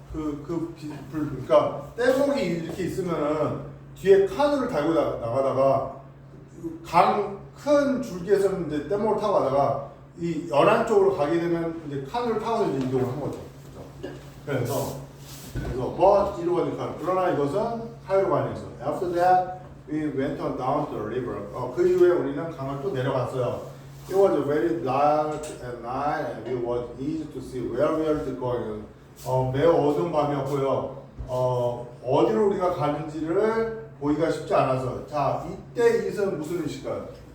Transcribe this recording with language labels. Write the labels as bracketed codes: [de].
[ko] 그러니까 뗏목이 이렇게 있으면은 뒤에 카누를 달고 나가다가 강 큰 줄기에서 이제 뗏목을 타고 가다가 이 연안 쪽으로 가게 되면 이제 카누를 타고 이제 이동을 한 거죠. 그래서 but 이러고 하니까, 그러나 이것은 카이로가 아니었어. [en] After that we went on down to the river. [ko] 그 이후에 우리는 강을 또 내려갔어요. [en] It was very dark at night and it was easy to see where we were going. [ko] 매우 어두운 밤이었고요. 어디로 우리가 가는지를 보기가 쉽지 않아서. 자, 이때 이것은 무슨 의식일까요?